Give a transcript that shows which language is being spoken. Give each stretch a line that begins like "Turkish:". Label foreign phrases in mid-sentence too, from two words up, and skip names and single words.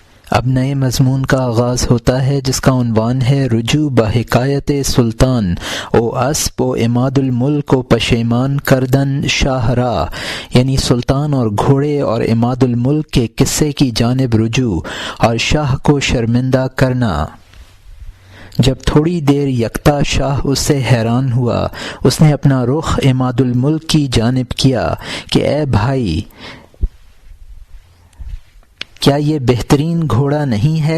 Urdu: اب نئے مضمون کا آغاز ہوتا ہے جس کا عنوان ہے
Persian: رجوع بحکایت سلطان او اسب و عماد الملک کو پشیمان کردن شاہ را،
Urdu: یعنی سلطان اور گھوڑے اور عماد الملک کے قصے کی جانب رجوع اور شاہ کو شرمندہ کرنا۔ جب تھوڑی دیر یکتا شاہ اس سے حیران ہوا، اس نے اپنا رخ عماد الملک کی جانب کیا کہ اے بھائی، کیا یہ بہترین گھوڑا نہیں ہے؟